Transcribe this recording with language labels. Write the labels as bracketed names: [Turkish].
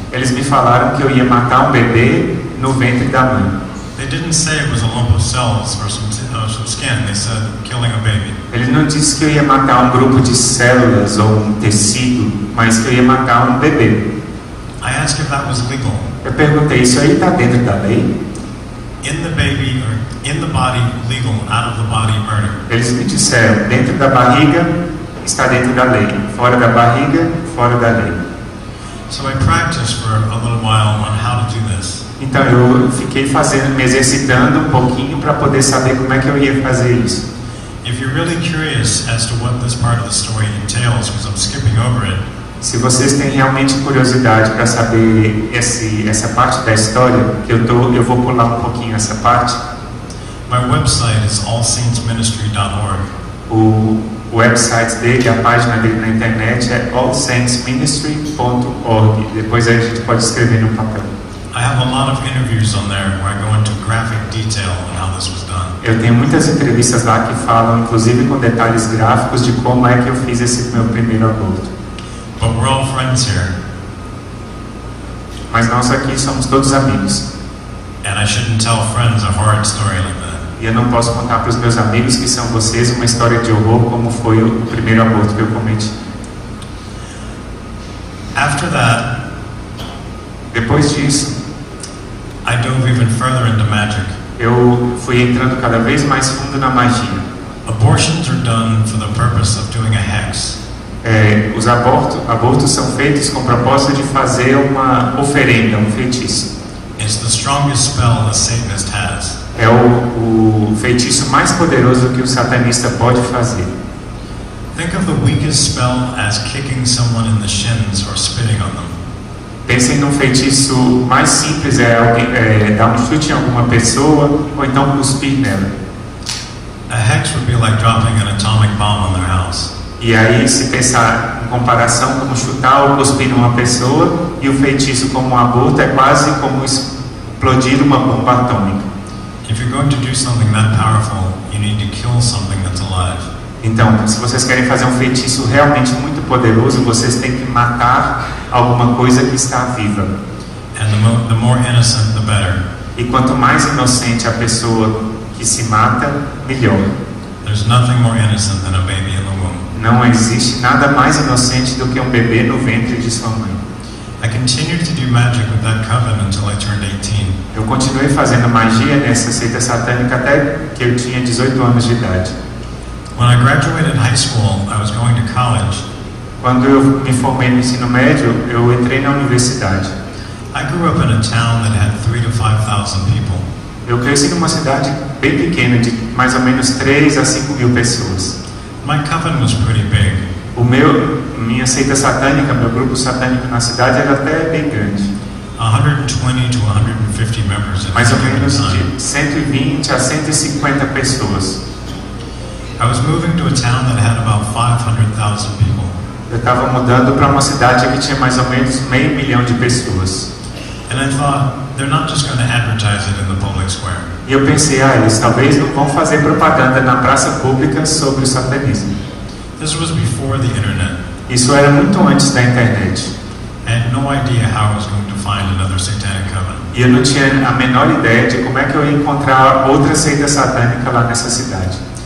[Portuguese] Eles me falaram que eu ia matar um bebê no ventre da mãe. [English] They didn't say it was a lump of cells or some skin. They said killing a baby. [Portuguese] Ele não disse que eu ia matar um grupo de células ou um tecido, mas que eu ia matar um bebê. [English] I asked if that was legal. [Portuguese] Eu perguntei, isso aí está dentro da lei? [English] In the baby or in the body, legal. Out of the body, murder. [Portuguese] Eles me disseram, dentro da barriga está dentro da lei, fora da barriga, fora da lei. [English] So I practiced for a little while on how to do this. [Portuguese] Então eu fiquei me exercitando um pouquinho para poder saber como é que eu ia fazer isso. [English] If you're really curious as to what this part of the story entails, because I'm skipping over it. [Portuguese] Se vocês têm realmente curiosidade para saber essa parte da história, que eu vou pular um pouquinho essa parte. [English] My website is allsaintsministry.org. [Portuguese] O website dele, a página dele na internet é allsaintsministry.org. Depois a gente pode escrever no papel. [English] I have a lot of interviews on there where I go into graphic detail on how this was done. [Portuguese] Eu tenho muitas entrevistas lá que falam, inclusive com detalhes gráficos, de como é que eu fiz esse meu primeiro aborto. [English] But we're all friends here. [Portuguese] Mas nós aqui somos todos amigos. [English] And I shouldn't tell friends a horrid story like that. [Portuguese] E eu não posso contar para os meus amigos que são vocês uma história de horror como foi o primeiro aborto que eu cometi. [English] After that, [Portuguese] depois disso, [English] I dove even further into magic. [Portuguese] Eu fui entrando cada vez mais fundo na magia. [English] Abortions are done for the purpose of doing a hex. [Portuguese] Os abortos são feitos com o propósito de fazer uma oferenda, um feitiço. [English] It's the strongest spell a Satanist has. [Portuguese] É o feitiço mais poderoso que o satanista pode fazer. [English] Think of the weakest spell as kicking someone in the shins or spitting on them. [Portuguese] Pensem num feitiço mais simples, dar um chute em alguma pessoa ou então cuspir nela. [English] A hex would be like dropping an atomic bomb on their house. [Portuguese] E aí, se pensar em comparação como chutar ou cuspir numa pessoa, e o feitiço como um aborto é quase como explodir uma bomba atômica. [English] If you're going to do something that powerful, you need to kill something that's alive. [Portuguese] Então, se vocês querem fazer um feitiço realmente muito poderoso, vocês têm que matar alguma coisa que está viva. [English] And the more innocent, the better. [Portuguese] E quanto mais inocente a pessoa que se mata, melhor. [English] There's nothing more innocent than a baby in the womb. [Portuguese] Não existe nada mais inocente do que um bebê no ventre de sua mãe. [English] I continued to do magic with that coven until I turned 18. [Portuguese] Eu continuei fazendo magia nessa seita satânica até que eu tinha 18 anos de idade. [English] When I graduated high school, I was going to college. [Portuguese] Quando eu me formei no ensino médio, eu entrei na universidade. [English] I grew up in a town that had 3,000 to 5,000 people. [Portuguese] Eu cresci numa cidade bem pequena, de mais ou menos 3 a 5 mil pessoas. [English] My coven was pretty big. [Portuguese] Minha seita satânica, meu grupo satânico na cidade era até bem grande. [English] 120 to 150 members at [Portuguese] Mais ou [English] any [Portuguese] menos [English] given time. [Portuguese] de 120 a 150 pessoas. [English] I was moving to a town that had about 500,000 people. [Portuguese] Eu estava mudando para uma cidade que tinha mais ou menos 500.000 de pessoas. [English] And I thought, they're not just going to advertise it in the public square. [Portuguese] E eu pensei, eles talvez não vão fazer propaganda na praça pública sobre o satanismo. [English] This was before the internet. [Portuguese] Isso era muito antes da internet. [English] I had no idea how I was going to find another satanic coven. [Portuguese] E eu não tinha a menor ideia de como é que eu ia encontrar outra seita satânica lá nessa cidade.